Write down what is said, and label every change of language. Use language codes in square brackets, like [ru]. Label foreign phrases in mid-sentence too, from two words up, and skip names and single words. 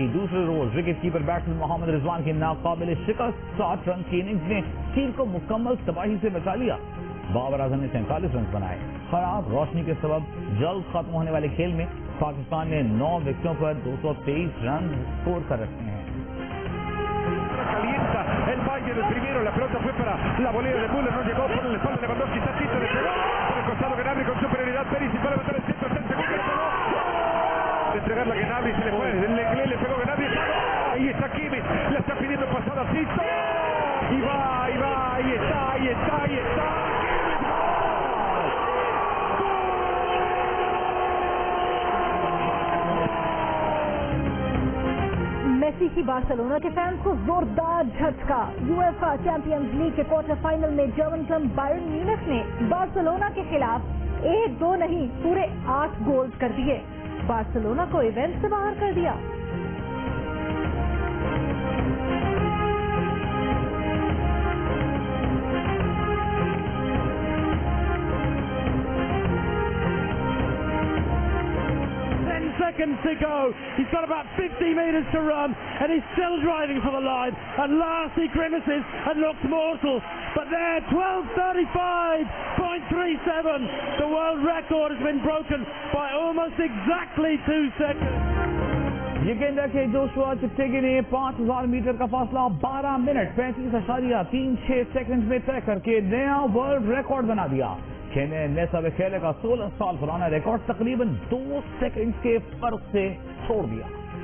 [ur] دوسرے روز [en] wicket keeper batsman [ur] محمد رضوان کی ناقابل شکست 60 رن کی اننگز نے ٹیم کو مکمل تباہی سے بچا لیا. بابر اعظم نے 47 رن بنائے. خراب روشنی کے سبب جلد ختم ہونے والے کھیل میں پاکستان نے 9 وکٹوں پر 223 رن اسکور کر رکھے ہیں. [es] El Bayern, el primero, la pelota fue para la volea de Müller, no llegó, por el espalda, Lewandowski, Tacito, le pegó, por el costado Gnabry con superioridad, Perisic va a levantar el centro, está el segundo, le pegó, de entregarla a Gnabry, se le fue, le pegó Gnabry, ahí está Kimmich, le está pidiendo pasada a Tito, y va, ahí está, [ur] میسی کی بارسلونا کے فینز کو زوردار جھٹکا. یوئیفا چیمپئنز لیگ کے [en] quarter final [ur] میں [en] German club [ur] بائرن میونخ نے بارسلونا کے خلاف 1-2 نہیں پورے 8 گول کر دیے. بارسلونا کو ایونٹ سے باہر کر دیا. [en] seconds to go. He's got about 50 metres to run and he's still driving for the line. At last he grimaces and looks mortal. But there, 12:35.37. The world record has been broken by almost exactly 2 seconds. [ur] یہ گیند ہے کہ جوشوا چپٹیگی نے 5000 میٹر کا فاصلہ 12 منٹ 35.36 سیکنڈ میں طے کر کے نیا [en] world record [ur] بنا دیا. کھنے نیسا بیکھیلے کا 16 سال پرانا ریکارڈ تقریباً 2 سیکنڈ کے فرق سے چھوڑ دیا.